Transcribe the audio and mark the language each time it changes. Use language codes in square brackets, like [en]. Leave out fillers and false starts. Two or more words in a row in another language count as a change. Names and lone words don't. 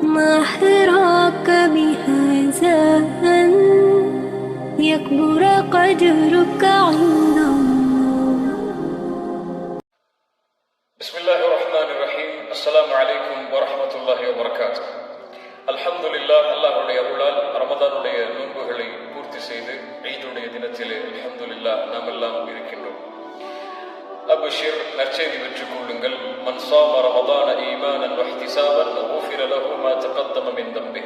[ar] ما حراك بهذا أن يكبر قدرك عند الله. بسم الله الرحمن الرحيم. السلام عليكم ورحمة الله وبركاته. [ta] அல்ஹம்துலில்லாஹ், அல்லாஹ்வுடைய அருளால் ரமதானுடைய நோன்புகளை பூர்த்தி செய்து ஈதுடைய தினத்திலே அல்ஹம்துலில்லாஹ் நாம் எல்லாம் இருக்கின்றோம். அப்ஷிர், நற்செய்தி பெற்றுக் கொள்ளுங்கள். [ar] من صام رمضان إيمانا واحتسابا غفر له ما تقدم من ذنبه.